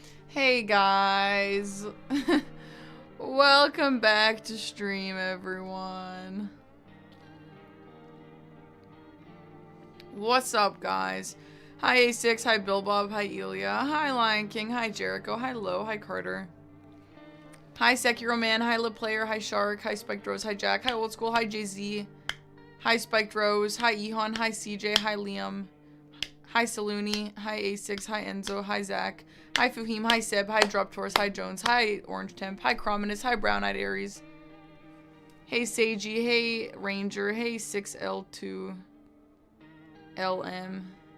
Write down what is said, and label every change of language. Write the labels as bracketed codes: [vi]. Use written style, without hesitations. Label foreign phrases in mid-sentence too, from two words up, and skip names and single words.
[en] Hey guys, welcome back to stream everyone. What's up guys? Hi A6, hi Billbob, hi Elia, hi Lion King, hi Jericho, hi Lo, hi Carter. Hi Sekiro Man, hi Lip Player, hi Shark, hi Spiked Rose, hi Jack, hi Old School, hi Jay-Z, hi Spiked Rose, hi Ehon, hi CJ, hi Liam, hi Saluni, hi A6, hi Enzo, hi Zach, hi Fuhim, hi Seb, hi Drop Taurus, hi Jones, hi Orange Temp, hi Crominus, hi Brown Eyed Aries, hey Seiji, hey Ranger, hey 6L2 LM.